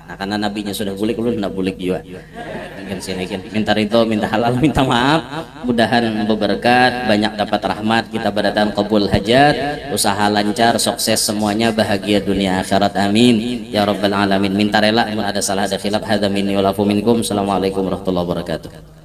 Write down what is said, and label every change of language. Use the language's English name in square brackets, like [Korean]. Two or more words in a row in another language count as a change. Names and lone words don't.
[Banjar] Nah karena Nabinya sudah bulik, lu tidak bulik juga. Minta ridho, minta halal, minta maaf. Mudahan berberkat, banyak dapat rahmat, kita berdatang kabul hajat, usaha lancar, sukses semuanya, bahagia dunia akhirat, [Arabic] آمين يا رب العالمين. [Banjar] Minta rela, ada salah ada khilaf, [Arabic] هذا مني والعفو منكم. السلام عليكم ورحمة الله وبركاته.